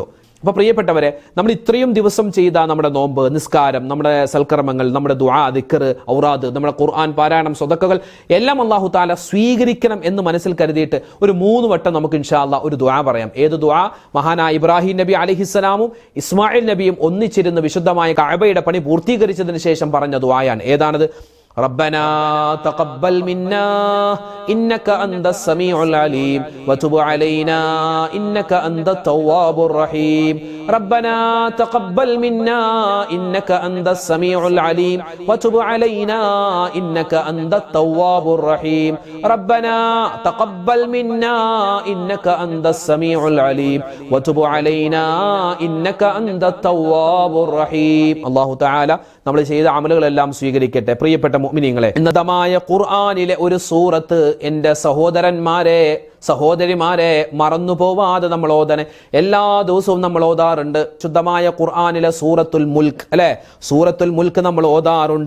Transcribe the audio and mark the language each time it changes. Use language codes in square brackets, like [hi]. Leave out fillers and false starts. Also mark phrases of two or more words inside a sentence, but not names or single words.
[ml] അപ്പോൾ പ്രിയപ്പെട്ടവരെ, നമ്മൾ ഇത്രയും ദിവസം ചെയ്ത നമ്മുടെ നോമ്പ്, നിസ്കാരം, നമ്മുടെ സൽക്കർമ്മങ്ങൾ, നമ്മുടെ ദുആ, ദിക്ർ, ഔറാദ്, നമ്മുടെ ഖുർആൻ പാരായണം, സ്വതക്കകൾ എല്ലാം [ar] الله تعالى [ml] സ്വീകരിക്കണം എന്ന് മനസ്സിൽ കരുതിയിട്ട് ഒരു 3 വട്ടം നമുക്ക് [ar] إن شاء الله [ml] ഒരു ദുആ പറയാം. ഏത് ദുആ? മഹാനായ ഇബ്രാഹിം നബി അലൈഹിസ്സലാമും ഇസ്മായിൽ നബിയും ഒന്നിച്ചിരുന്ന് വിശുദ്ധമായ കഅബയുടെ പണി പൂർത്തീകരിച്ചതിന് ശേഷം പറഞ്ഞ ദുആയാണ്. ഏതാണത്? [ar] ربنا تقبل منا إنك أنت السميع العليم وتب علينا إنك أنت التواب الرحيم. ربنا تقبل منا إنك أنت السميع العليم وتب علينا إنك أنت التواب الرحيم. ربنا تقبل منا إنك أنت السميع العليم وتب علينا إنك أنت التواب الرحيم. الله تعالى [ml] നമ്മൾ ചെയ്ത അമലുകളെല്ലാം സ്വീകരിക്കട്ടെ. പ്രിയപ്പെട്ട മുഅ്മിനീങ്ങളെ, ഉന്നതമായ ഖുർആനിലെ ഒരു സൂറത്ത് എൻ്റെ സഹോദരിമാരെ മറന്നു പോവാതെ നമ്മൾ ഓതണേ. എല്ലാ ദിവസവും നമ്മൾ ഓതാറുണ്ട്. ശുദ്ധമായ ഖുർആനിലെ സൂറത്തുൽ മുൽക്ക്, അല്ലെ, സൂറത്തുൽ മുൽക്ക് നമ്മൾ ഓതാറുണ്ട്.